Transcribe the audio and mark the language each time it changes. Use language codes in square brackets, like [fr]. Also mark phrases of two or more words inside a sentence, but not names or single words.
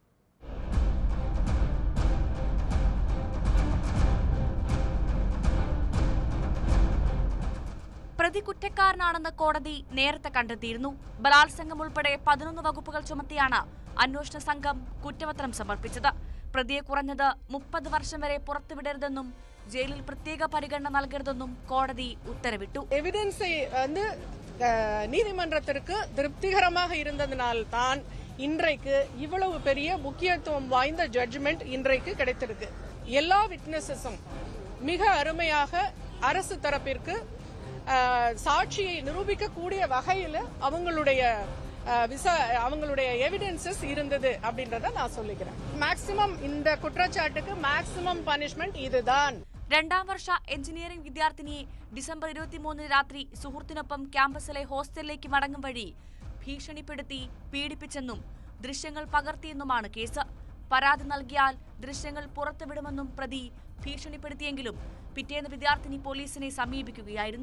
[ml] പ്രതി കുറ്റക്കാരനാണെന്ന് കോടതി നേരത്തെ കണ്ടെത്തിയിരുന്നു. ബലാത്സംഗം ഉൾപ്പെടെ 11 വകുപ്പുകൾ ചുമത്തിയാണ് അന്വേഷണ സംഘം കുറ്റപത്രം സമർപ്പിച്ചത്. പ്രതിയെ കുറഞ്ഞത് 30 വർഷം വരെ പുറത്തുവിടരുതെന്നും ജയിലിൽ പ്രത്യേക പരിഗണന നൽകരുതെന്നും കോടതി ഉത്തരവിട്ടു. [ta] എവിഡൻസ് நீதிமன்றத்திற்கு திருப்திகரமாக இருந்ததனால் தான் இன்றைக்கு இவ்வளவு பெரிய முக்கியத்துவம் வாய்ந்த ஜட்ஜ்மெண்ட் இன்றைக்கு கிடைத்திருக்கு. எல்லா விட்னஸஸும் மிக அருமையாக அரசு தரப்பிற்கு சாட்சியை நிரூபிக்கக்கூடிய வகையில் அவங்களுடைய எவிடன்சஸ் இருந்தது அப்படின்றத நான் சொல்லிக்கிறேன். மேக்சிமம் இந்த குற்றச்சாட்டுக்கு [en] maximum punishment [ta] இதுதான். [ml] 2ാം വർഷ എഞ്ചിനീയറിംഗ് വിദ്യാർത്ഥിനിയെ ഡിസംബർ 23 രാത്രി സുഹൃത്തിനൊപ്പം ക്യാമ്പസിലെ ഹോസ്റ്റലിലേക്ക് മടങ്ങും വഴി ഭീഷണിപ്പെടുത്തി പീഡിപ്പിച്ചെന്നും ദൃശ്യങ്ങൾ പകർത്തിയെന്നുമാണ് കേസ്. പരാതി നൽകിയാൽ ദൃശ്യങ്ങൾ പുറത്തുവിടുമെന്നും പ്രതി ഭീഷണിപ്പെടുത്തിയെങ്കിലും പിറ്റേന്ന് വിദ്യാർത്ഥിനി പോലീസിനെ സമീപിക്കുകയായിരുന്നു.